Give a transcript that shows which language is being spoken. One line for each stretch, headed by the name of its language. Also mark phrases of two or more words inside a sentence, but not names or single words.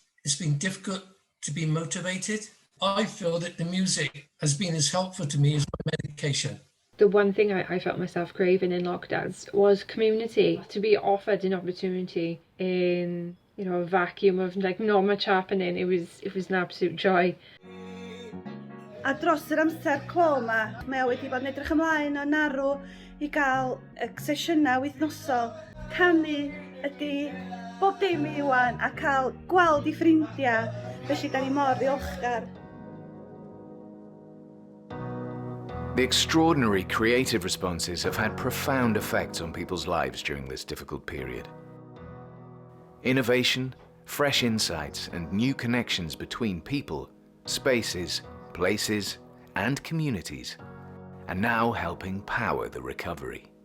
English: It's been difficult to be motivated. I feel that the music has been as helpful to me as my medication. The one thing I felt myself craving in lockdowns was community, to be offered an opportunity in, a vacuum of like not much happening. It was an absolute joy.
Welsh: A dros yr amser clo yma, mae o wedi bod yn edrych ymlaen o'n arw I gael y sesiynau wythnosol. Canu ydy bob dim I wan a cael gweld I ffrindiau, felly da ni mor ddiolchgar.
English: The extraordinary creative responses have had profound effects on people's lives during this difficult period. Innovation, fresh insights and new connections between people, spaces, places, and communities are now helping power the recovery.